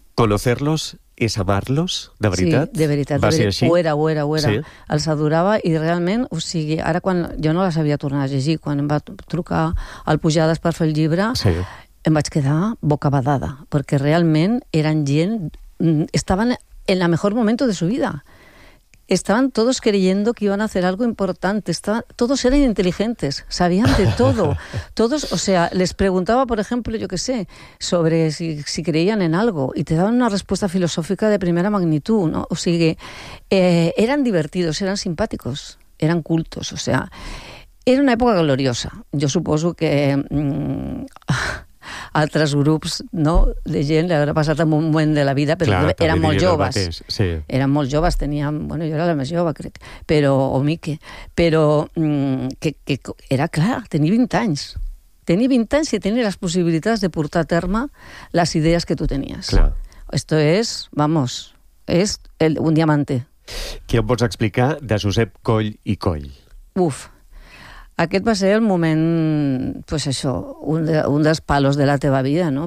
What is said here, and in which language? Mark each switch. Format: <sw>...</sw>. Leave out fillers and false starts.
<es>Conocerlos es amarlos,</es> <ca>de veritat? Sí, de veritat. Va ser així? Ho era. Sí. Els adorava, i realment, o sigui, ara quan jo no les havia tornat a llegir, quan em va trucar al Pujades per fer el llibre, sí, em vaig quedar bocabadada, perquè realment eren gent...</ca> <es>Estaven en el mejor momento de su vida. Estaban todos creyendo que iban a hacer algo importante. Todos eran inteligentes, sabían de todo. Todos, o sea, les preguntaba, por ejemplo, yo qué sé, sobre si creían en algo, y te daban una respuesta filosófica de primera magnitud, ¿no? O sea, eran divertidos, eran simpáticos, eran cultos, o sea, era una época gloriosa. Yo supongo que...</es> <ca>altres grups, no?, de gent, li haurà passat en un moment de la vida, però clar, eren molt joves. Sí. Eren molt joves, teníem... Bueno, jo era la més jove, crec, però, o Mique. Però que era clar, tenir 20 anys. Tenir 20 anys i tenir les possibilitats de portar a terme les idees que tu tenies. Clar.</ca> <es>Esto es, vamos, es un diamante.</es> <ca>Què em pots explicar de Josep Coll i Coll? Uf. Aquest va ser el moment, pues això, un dels palos de la teva vida, no?</ca>